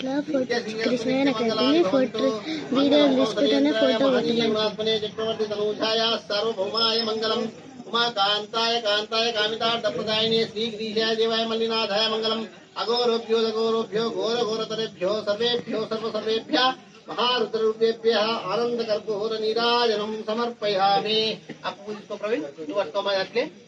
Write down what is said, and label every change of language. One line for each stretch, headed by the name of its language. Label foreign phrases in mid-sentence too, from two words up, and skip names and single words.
Sanskrit: చక్రవర్తి తనూజాయ సార్వభౌమాయ మంగళం. ఉమాకాంతాయ కాంతాయ కామితార్థప్రదాయినే శ్రీగిరీశాయ దేవాయ మల్లినాథాయ మంగళం. అఘోరోభ్యో దఘోరోభ్యో ఘోర ఘోరతరేభ్యో సర్వేభ్యో సర్వసర్వేభ్యः महारुद्ररूपेभ्यः आनंदकर्पूर नीराजनं समर्पयामि. आप इसको प्रवीण तू वाटतो मैं अटले